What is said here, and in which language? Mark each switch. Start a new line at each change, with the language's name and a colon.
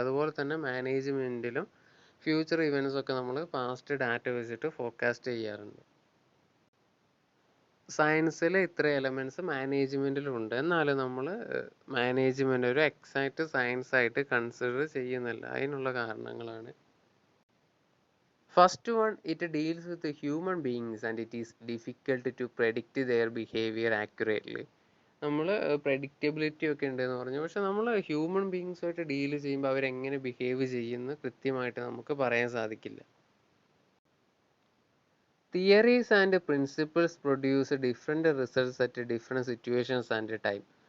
Malayalam: അതുപോലെ തന്നെ മാനേജ്മെൻറ്റിലും future events ഒക്കെ നമ്മൾ പാസ്റ്റ് ഡാറ്റ വെച്ചിട്ട് ഫോർകാസ്റ്റ് ചെയ്യാറുണ്ട്. സയൻസിൽ ഇത്ര എലമെൻറ്റ്സ് മാനേജ്മെൻറ്റിലുണ്ട്. എന്നാലും നമ്മൾ മാനേജ്മെൻറ്റ് ഒരു എക്സാക്റ്റ് സയൻസ് ആയിട്ട് കൺസിഡർ ചെയ്യുന്നില്ല. അതിനുള്ള കാരണങ്ങളാണ്.
English: First one, it deals with the human beings and it is difficult to predict their behavior accurately.
Malayalam: നമ്മൾ പ്രഡിക്റ്റബിലിറ്റി ഒക്കെ ഉണ്ടെന്ന് പറഞ്ഞു, പക്ഷെ നമ്മൾ ഹ്യൂമൻ ബീങ്സുമായിട്ട് ഡീൽ ചെയ്യുമ്പോൾ അവരെങ്ങനെ ബിഹേവ് ചെയ്യുന്നു കൃത്യമായിട്ട് നമുക്ക് പറയാൻ സാധിക്കില്ല.
English: Theories and principles produce different results at different situations and time.